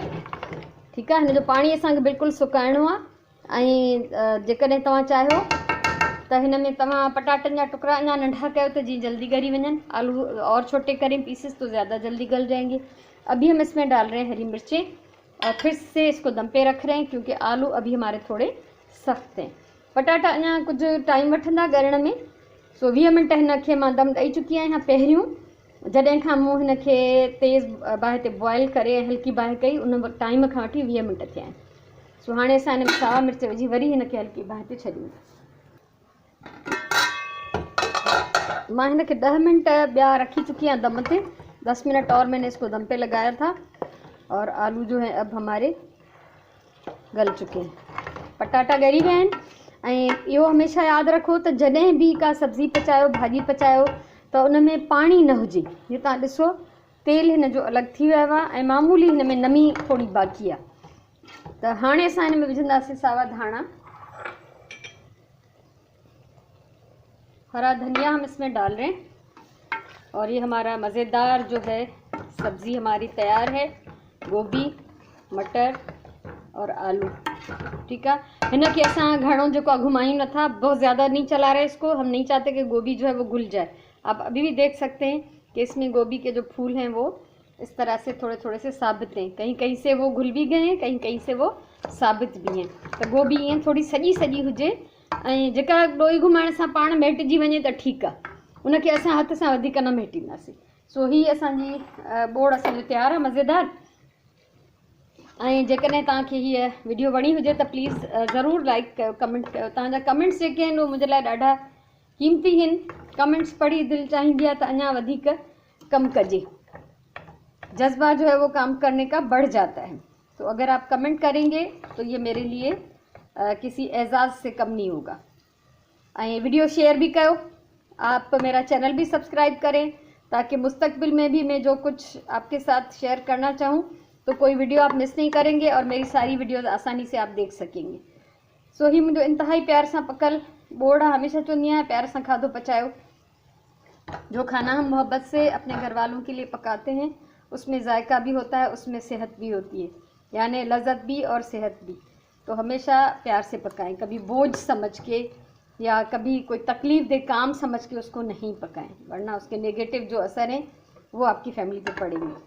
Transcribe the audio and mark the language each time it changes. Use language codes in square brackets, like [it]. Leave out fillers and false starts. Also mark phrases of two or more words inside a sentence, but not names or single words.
[ur] ٹھیک ہے, [sd] हिन जो पानी असांखे बिल्कुल सुकाइणो आहे। ऐं जेकॾहिं तव्हां चाहियो त हिन में तव्हां पटाटनि जा टुकड़ा अञा नंढा कयो त जीअं जल्दी ॻरी वञनि। [ur] آلو اور چھوٹے کریں پیسز تو زیادہ جلدی گل جائیں گے. ابھی ہم اس میں ڈال رہے ہیں ہری مرچیں، اور پھر سے اس کو دم پہ رکھ رہے ہیں کیونکہ آلو ابھی ہمارے تھوڑے سخت ہیں. [sd] पटाटा अञा कुछ टाइम वठंदा ॻरण में। सो 20 मिनट हिनखे मां दम ॾेई चुकी आहियां पहिरियों। जॾहिं खां मूं हिनखे तेज़ बाहि ते बॉयल करे हल्की बाहि कई, उन टाइम खां वठी 20 मिनट थिया आहिनि। सो हाणे असां हिन में सावा मिर्च विझी वरी हिनखे हल्की बाहि ते छॾींदासीं। मां हिनखे 10 मिनट ॿिया रखी चुकी आहियां दम ते। [ur] 10 منٹ اور میں نے اس کو دم پہ لگایا تھا، اور آلو جو ہے اب ہمارے گل چکے ہیں. [sd] पटाटा ॻरी विया आहिनि। ऐं इहो हमेशह यादि रखो त जॾहिं भी का सब्ज़ी पचायो, भाॼी पचायो, त उन में पाणी न हुजे। ये तव्हां ॾिसो तेल हिन जो अलॻि थी वियो आहे ऐं मामूली हिन में नमी थोड़ी बाक़ी आहे। त हाणे असां हिन में विझंदासीं सावा धाणा, [ur] ہرا دھنیا ہم اس میں ڈال رہے ہیں. اور یہ ہمارا مزیدار جو ہے سبزی ہماری تیار ہے. گوبھی، مٹر اور آلو. ٹھیک ہے, [sd] हिनखे असां घणो जेको घुमायूं नथा, [ur] بہت زیادہ نہیں چلا رہے اس کو. ہم نہیں چاہتے کہ گوبھی جو ہے وہ گھل جائے۔ آپ ابھی بھی دیکھ سکتے ہیں کہ اس میں گوبھی کے جو پھول ہیں وہ اس طرح سے تھوڑے تھوڑے سے ثابت ہیں. کہیں کہیں سے وہ گھل بھی گئے ہیں، کہیں کہیں سے وہ ثابت بھی ہیں. [sd] तो गोभी ईअं थोड़ी सॼी सॼी हुजे, ऐं जेका ॾोई घुमाइण सां पाण मेटिजी वञे त ठीकु आहे, उनखे असां हथ सां वधीक न मेटींदासीं। सो ही असांजी बोड़ असांजो तयारु आहे मज़ेदार। ऐं जेकॾहिं तव्हांखे हीअ वीडियो वणी हुजे त प्लीज़ ज़रूरु लाइक कयो, कमेंट कयो। तव्हांजा कमेंट्स जेके आहिनि उहे मुंहिंजे लाइ ॾाढा कीमती आहिनि। कमेंट्स पढ़ी दिलि चाहींदी आहे त अञा वधीक कमु कजे। [ur] جذبہ جو ہے وہ کام کرنے کا بڑھ جاتا ہے. تو اگر آپ کمنٹ کریں گے تو یہ میرے لیے کسی اعزاز سے کم نہیں ہوگا. [sd] ऐं वीडियो शेयर भी कयो। [ur] آپ میرا چینل بھی سبسکرائب کریں تاکہ مستقبل میں بھی میں جو کچھ آپ کے ساتھ شیئر کرنا چاہوں تو کوئی ویڈیو آپ مس نہیں کریں گے، اور میری ساری ویڈیوز آسانی سے آپ دیکھ سکیں گے. [sd] सो ही [ur] مجھے انتہائی [sd] प्यार सां पकल बोड़ हमेशा चवंदी आहियां, प्यार सां खाधो पचायो। [ur] جو کھانا ہم محبت سے اپنے گھر والوں کے لیے پکاتے ہیں اس میں ذائقہ بھی ہوتا ہے، اس میں صحت بھی ہوتی ہے، یعنی لذت بھی اور صحت بھی. تو ہمیشہ پیار سے پکائیں، کبھی بوجھ سمجھ کے یا کبھی کوئی تکلیف دہ کام سمجھ کے اس کو نہیں پکائیں، ورنہ اس کے نیگیٹو جو اثر ہیں وہ آپ کی فیملی پہ پڑیں گے.